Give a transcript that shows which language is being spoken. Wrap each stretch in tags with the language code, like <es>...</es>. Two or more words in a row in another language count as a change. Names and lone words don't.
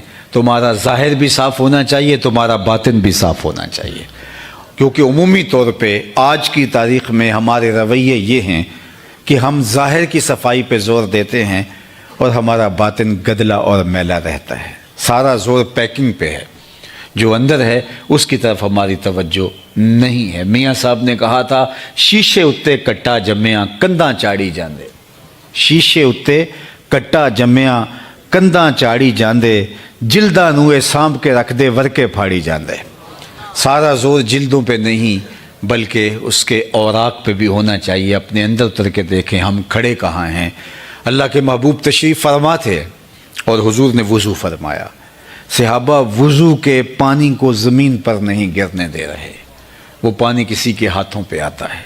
<ur>تمہارا ظاہر بھی صاف ہونا چاہیے، تمہارا باطن بھی صاف ہونا چاہیے، کیونکہ عمومی طور پہ آج کی تاریخ میں ہمارے رویے یہ ہیں کہ ہم ظاہر کی صفائی پہ زور دیتے ہیں اور ہمارا باطن گدلا اور میلا رہتا ہے۔ سارا زور پیکنگ پہ ہے، جو اندر ہے اس کی طرف ہماری توجہ نہیں ہے۔ میاں صاحب نے کہا تھا،</ur> <pa>شیشے اتے کٹا جمیا کنداں چاڑی جاندے، شیشے اتے کٹا جمیا کنداں چاڑی جاندے، جلداں نوئے سانپ کے رکھ دے ورکے پھاڑی جاندے۔</pa> <ur>سارا زور جلدوں پہ نہیں بلکہ اس کے اوراق پہ بھی ہونا چاہیے۔ اپنے اندر اتر کے دیکھیں ہم کھڑے کہاں ہیں۔ اللہ کے محبوب تشریف فرما تھے اور حضور نے وضو فرمایا، صحابہ وضو کے پانی کو زمین پر نہیں گرنے دے رہے، وہ پانی کسی کے ہاتھوں پہ آتا ہے۔</ur>